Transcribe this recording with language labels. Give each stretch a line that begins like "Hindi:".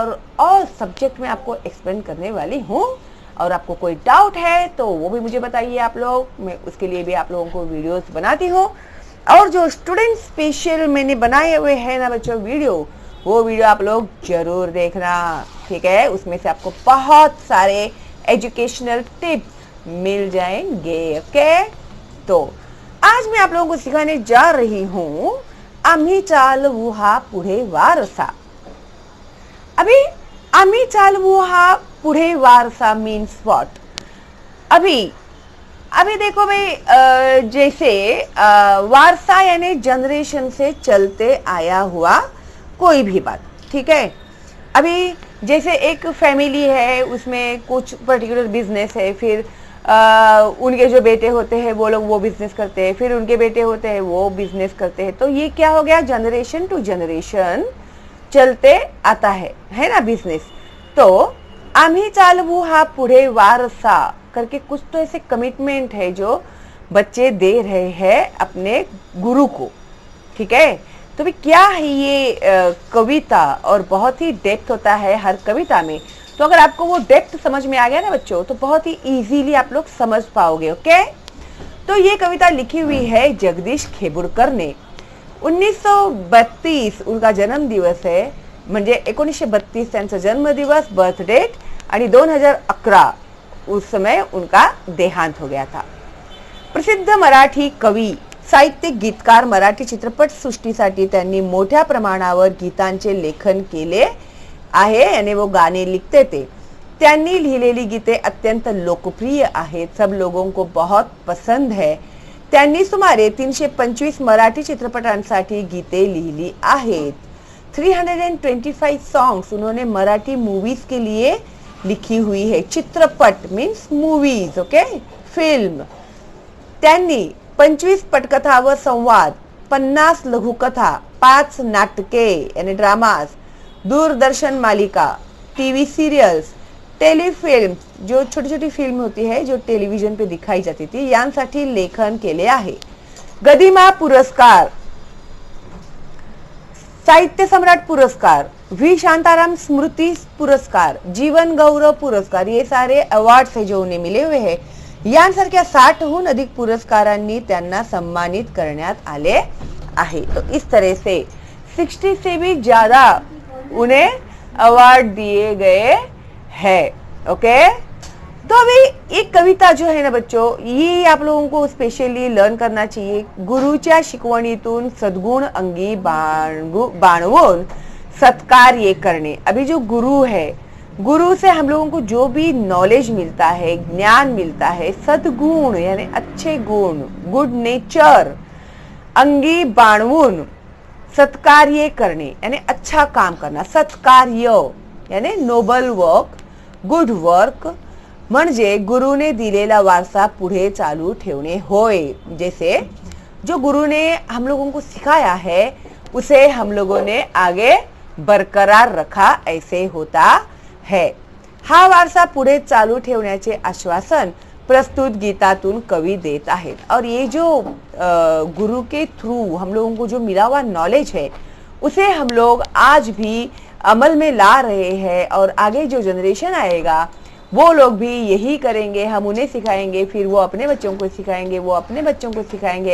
Hindi: और all subject में आपको एक्सप्लेन करने वाली हूँ. और आपको कोई डाउट है तो वो भी मुझे बताइए आप लोग. मैं उसके लिए भी आप लोगों को वीडियोस बनाती हूँ. और जो स्टूडेंट स्पेशल मैंने बनाए हुए हैं ना बच्चों वीडियो, वो वीडियो आप लोग जरूर देखना, ठीक है. उसमें से आपको बहुत सारे एजुकेशनल टिप्स मिल जाएंगे. ओके, तो आज मैं आप लोगों को सिखाने जा रही हूँ
Marathi: आम्ही चालवू हा पुढे वारसा.
Hindi: अभी
Marathi: आम्ही चालवू हा पुढे वारसा
Hindi: मीन्स व्हाट? अभी देखो भाई, जैसे वारसा यानी जनरेशन से चलते आया हुआ कोई भी बात, ठीक है. अभी जैसे एक फैमिली है, उसमें कुछ पर्टिकुलर बिजनेस है, फिर उनके जो बेटे होते हैं वो लोग वो बिजनेस करते हैं, फिर उनके बेटे होते हैं वो बिजनेस करते हैं. तो ये क्या हो गया? जनरेशन टू जनरेशन चलते आता है ना बिजनेस. तो
Marathi: आम्ही चालवू हा पुढे वारसा
Hindi: करके कुछ तो ऐसे कमिटमेंट है जो बच्चे दे रहे हैं अपने गुरु को, ठीक है. तो भी क्या है ये कविता, और बहुत ही डेप्थ होता है हर कविता में. तो अगर आपको वो डेप्थ समझ में आ गया ना बच्चों, तो बहुत ही इजीली आप लोग समझ पाओगे. ओके, तो ये कविता लिखी हुई है जगदीश खेबुरकर ने. 1932 उनका जन्म दिवस है,
Marathi: म्हणजे 1932 त्यांचा जन्मदिवस,
Hindi: बर्थ डेट. आणि 2011 उस समय उनका देहांत हो गया था.
Marathi: प्रसिद्ध मराठी कवी, साहित्यिक, गीतकार, मराठी चित्रपट सृष्टीसाठी त्यांनी मोठ्या प्रमाणावर गीतांचे लेखन केले आहे आणि
Hindi: वो गाणे लिखते थे.
Marathi: त्यांनी लिहिलेली गीते अत्यंत लोकप्रिय आहेत,
Hindi: सब लोगों को बहुत पसंद है.
Marathi: त्यांनी सुमारे 325 मराठी चित्रपटांसाठी गीते लिहिली आहेत.
Hindi: 325 सॉन्ग्स उन्होंने मराठी मूवीज के लिए लिखी हुई है. चित्रपट मीन्स मूवीज, ओके, फिल्म.
Marathi: त्यांनी 25 पटकथा व संवाद, 50 लघुकथा, 5 नाटके यानी ड्रामास, दूरदर्शन मालिका, टीवी सीरियल्स, टेलीफिल्म,
Hindi: जो छोटी छोटी फिल्म होती है जो टेलीविजन पे दिखाई जाती थी,
Marathi: यांसाठी लेखन केले आहे.
Hindi: गदिमा पुरस्कार, साहित्य सम्राट पुरस्कार, व्ही शांताराम स्मृति पुरस्कार, जीवन गौरव पुरस्कार, ये सारे अवार्ड्स है जो उन्हें मिले हुए हैं.
Marathi: यांसारख्या 60हून अधिक पुरस्कारांनी त्यांना सम्मानित करण्यात आले आहे.
Hindi: तो इस तरह से 60 से भी ज्यादा उन्हें अवार्ड दिए गए हैं. ओके, तो अभी एक कविता जो है ना बच्चों, ये आप लोगों को स्पेशली लर्न करना चाहिए.
Marathi: गुरुच्या शिकवणीतून सद्गुण अंगी बाणवून सत्कार्य करणे.
Hindi: अभी जो गुरु है, गुरु से हम लोगों को जो भी नॉलेज मिलता है, ज्ञान मिलता है, सद्गुण यानी अच्छे गुण, गुड नेचर,
Marathi: अंगी बाणवून सत्कार्य करणे
Hindi: यानी अच्छा काम करना, सत्कार्य यानी नोबल वर्क, गुड वर्क,
Marathi: म्हणजे गुरुने दिलेला वारसा पुढे चालू ठेवणे होय.
Hindi: जैसे जो गुरु ने हम लोगों को सिखाया है उसे हम लोगों ने आगे बरकरार रखा, ऐसे होता है.
Marathi: हा वारसा पुढे चालू ठेवण्याचे आश्वासन प्रस्तुत गीतातून कवि देत आहेत.
Hindi: और ये जो गुरु के थ्रू हम लोगों को जो मिला हुआ नॉलेज है उसे हम लोग आज भी अमल में ला रहे हैं. और आगे जो जनरेशन आएगा वो लोग भी यही करेंगे. हम उन्हें सिखाएंगे, फिर वो अपने बच्चों को सिखाएंगे, वो अपने बच्चों को सिखाएंगे.